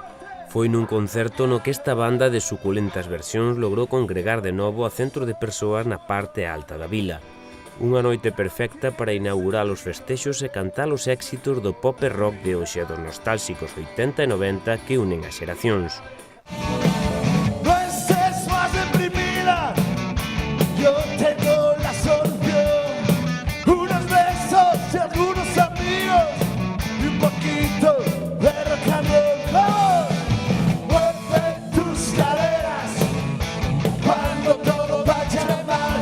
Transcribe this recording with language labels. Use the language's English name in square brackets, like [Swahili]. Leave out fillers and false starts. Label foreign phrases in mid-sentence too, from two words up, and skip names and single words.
[Galician] Foi nun concerto no que esta banda de suculentas versións logrou congregar de novo a centro de persoas na parte alta da vila. Unha noite perfecta para inaugurar os festexos e cantar os éxitos do pop e rock de hoxe dos nostálxicos 80 e 90 que unen as xeracións. [Spanish] No estés más deprimida, yo tengo la solución. Unos besos y algunos amigos y un poquito de rock and roll. Mueve tus caderas cuando todo vaya mal.